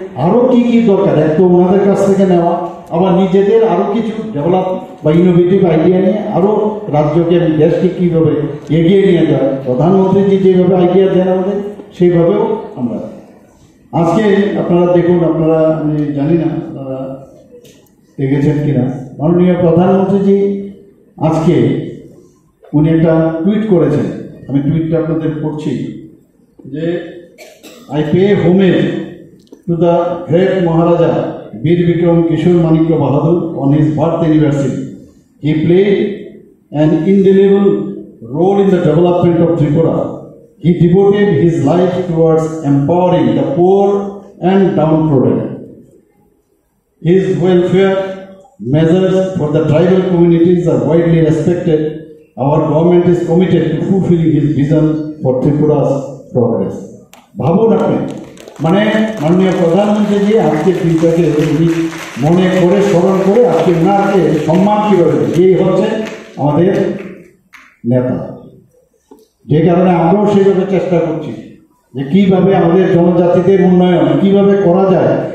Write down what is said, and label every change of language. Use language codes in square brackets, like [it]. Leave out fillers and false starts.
[bn] আরও কি কি দরকার, এক তো ওনাদের কাছ থেকে নেওয়া, আবার নিজেদের আরও কিছু ডেভেলপ বা ইনোভেটিভ আইডিয়া নিয়ে আরও রাজ্যকে এবং দেশকে কীভাবে এগিয়ে নিয়ে যায়, প্রধানমন্ত্রী যেভাবে আইডিয়া দেন আমাদের সেইভাবেও আমরা আজকে আপনারা দেখুন, আপনারা আমি জানি না আপনারা দেখেছেন কিনা, মাননীয় প্রধানমন্ত্রীজি আজকে উনি একটা টুইট করেছেন, আমি টুইটটা আপনাদের পড়ছি যে [en] I pay homage to the great Maharaja Bir Bikram Kishore Manikya Bahadur on his birth anniversary. He played an indelible role in the development of Tripura. He devoted his life towards empowering the poor and downtrodden. His welfare measures for the tribal communities are widely respected. Our government is committed to fulfilling his vision for Tripura's progress. [bn] ভাবুন আপনি, মানে মাননীয় প্রধানমন্ত্রীজি আজকে দিনটাকে উনি মনে করে স্মরণ করে আজকে ওনাকে সম্মান কীভাবে, এই হচ্ছে আমাদের নেতা, যে কারণে আমরাও সেইভাবে চেষ্টা করছি যে কীভাবে আমাদের জনজাতিদের উন্নয়ন কীভাবে করা যায়।